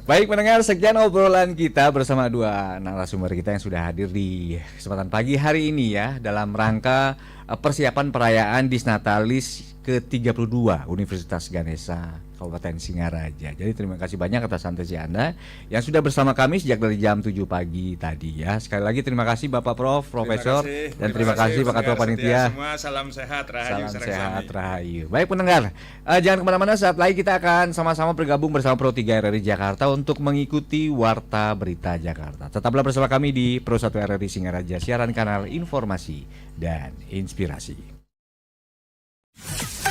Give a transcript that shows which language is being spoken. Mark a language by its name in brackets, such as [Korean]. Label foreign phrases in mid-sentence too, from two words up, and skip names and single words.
[Indonesian] Baik pendengar, sekian obrolan kita bersama dua narasumber kita yang sudah hadir di kesempatan pagi hari ini ya dalam rangka persiapan perayaan Disnatalis ke-32 Universitas Ganesha Kabupaten Singaraja. Jadi terima kasih banyak atas atensi Anda yang sudah bersama kami sejak dari jam 7 pagi tadi ya. Sekali lagi terima kasih Bapak Prof, Profesor, dan terima kasih Pak Ketua pendengar setia Panitia. semua, salam sehat, rahayu, Salam sareng sehat, sami. rahayu. Baik pendengar, jangan kemana-mana, saat lagi kita akan sama-sama bergabung bersama Pro 3 RRI Jakarta untuk mengikuti Warta Berita Jakarta. Tetaplah bersama kami di Pro 1 RRI Singaraja, siaran kanal informasi dan inspirasi.